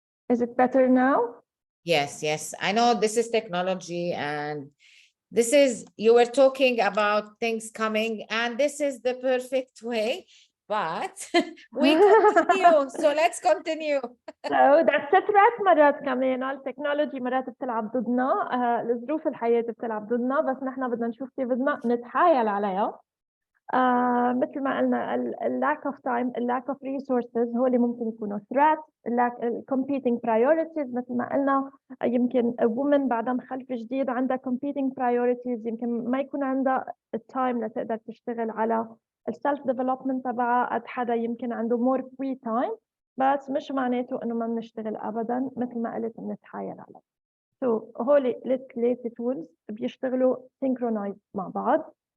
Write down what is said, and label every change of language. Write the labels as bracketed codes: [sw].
[en] Is it better now? Yes, yes. I know this is technology, and this is, you were talking about things coming, and this is the perfect way, but we continue. So let's continue. So that's a threat. [ar] مرات كمان التكنولوجي مرات بتلعب ضدنا، الظروف الحياة بتلعب ضدنا، بس نحن بدنا نشوف كيف بدنا نتحايل عليها. مثل ما قلنا [en] lack of time، lack of resources [ar] هو اللي ممكن يكونوا threat. competing priorities مثل ما قلنا، يمكن [en] a woman [ar] بعدها مخلفة جديد عندها competing priorities، يمكن ما يكون عندها التايم لتقدر تشتغل على السلف ديفلوبمنت تبعها قد حدا يمكن عنده [en] more free time، [ar] بس مش معناته انه ما بنشتغل ابدا، مثل ما قلت بنتحايل عليه. هول الثلاثة tools بيشتغلوا synchronized مع بعض.